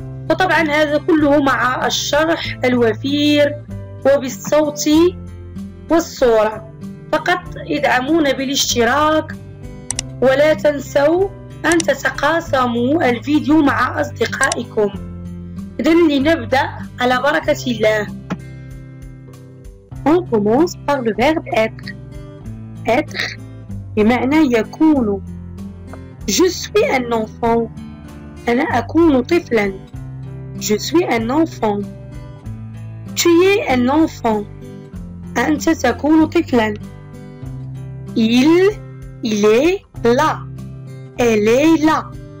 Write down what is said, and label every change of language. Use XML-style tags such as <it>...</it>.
<ar>وطبعا هذا كله مع الشرح الوفير وبالصوت والصورة. فقط ادعمونا بالاشتراك، ولا تنسوا أن تتقاسموا الفيديو مع أصدقائكم. إذن لنبدأ على بركة الله.</ar> <fr>On commence par le verbe être.</fr> <ar>Être بمعنى يكون.</ar> <fr>Je suis un enfant.</fr> <ar>أنا أكون طفلا.</ar> <fr>Je suis un enfant. Tu es un enfant.</fr> <ar>أنت تكون طفلا.</ar> <fr>Il est là. Elle est là.</fr>